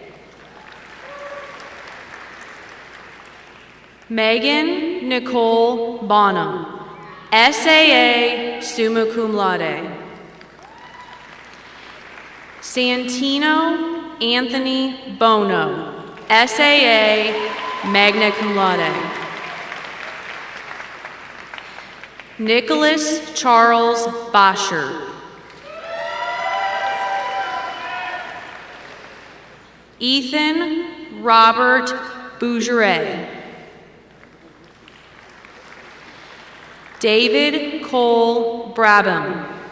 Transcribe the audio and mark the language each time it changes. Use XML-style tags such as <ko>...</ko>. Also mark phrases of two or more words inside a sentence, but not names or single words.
<en>Megan Nicole Bonham, SAA</en> <la>summa cum laude.</la> <en>Santino Anthony Bono, SAA</en> <la>magna cum laude.</la> <en>Nicholas Charles Bosher. Ethan Robert Bougeret. David Cole Brabham.</en>